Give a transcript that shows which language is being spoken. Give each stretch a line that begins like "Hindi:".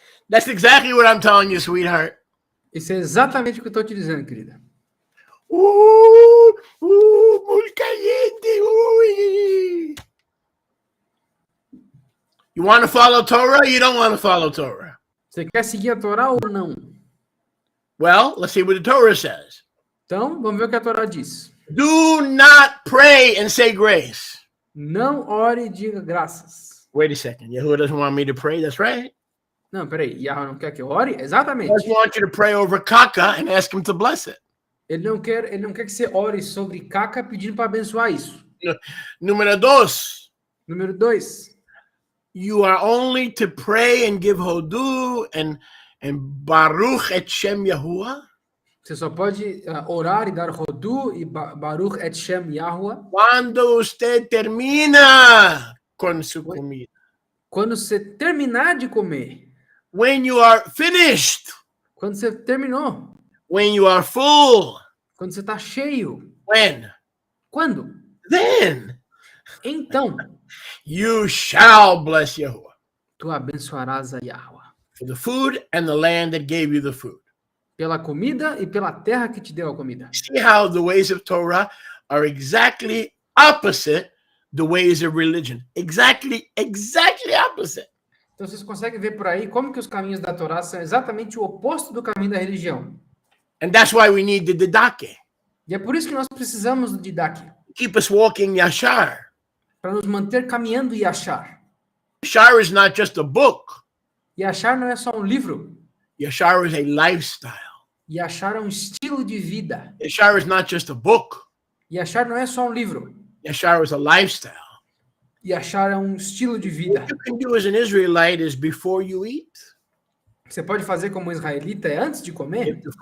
English: That's exactly what I'm telling you, sweetheart.
Portuguese: Isso é exatamente o que eu estou te dizendo, querida.
Spanish: Muy caliente. Ui.
English: You want to follow Torah? Or you don't want to follow Torah?
Portuguese: Você quer seguir a Torá ou não?
English: Well, let's see what the Torah says.
Portuguese: Então, vamos ver o que a Torá diz.
English: Do not pray and say grace.
Portuguese: Não ore e diga graças.
English: Wait a second. Yahuwah doesn't want me to pray. That's right.
Portuguese: Não, peraí. Yahweh não quer que eu ore?
English: He
Portuguese: Exatamente.
English: doesn't want you to pray over caca and ask him to bless it.
Portuguese: Ele não quer que você ore sobre caca pedindo para abençoar isso. Número 2. Número 2.
English: You are only to pray and give hodu and
Hebrew: baruch et Shem Yahuwah.
Portuguese: Você só pode orar e dar rodu e
Hebrew: baruch et Shem Yahuwah
Spanish: Quando usted termina con su comida.
Portuguese: quando você terminar de comer.
English: When you are finished.
Portuguese: Quando você terminou.
English: When you are full.
Portuguese: Quando você está cheio.
English: When?
Portuguese: Quando?
English: Then
Portuguese: Então,
English: you shall bless Yahuwah
Portuguese: tu abençoarás a Yahuwah
English: for the food and the land that gave you the food.
Portuguese: pela comida e pela terra que te deu a comida.
English: See how the ways of Torah are exactly opposite the ways of religion. Exactly opposite.
Portuguese: Então vocês conseguem ver por aí como que os caminhos da Torá são exatamente o oposto do caminho da religião.
English: And that's why we need the Didache.
Portuguese: E é por isso que nós precisamos do Didache,
English: Keep us walking Yashar.
Portuguese: para nos manter caminhando e achar.
English: Yashar is not just a book.
Portuguese: E achar não é só um livro.
English: Yashar is a lifestyle.
Portuguese: E achar é um estilo de vida.
English: Yashar is not just a book.
Portuguese: E achar não é só um livro.
English: Yashar is a lifestyle.
Portuguese: E achar é um estilo de vida.
English: What you can do as an Israelite is before you eat,
Portuguese: Você pode fazer como um israelita é antes de comer,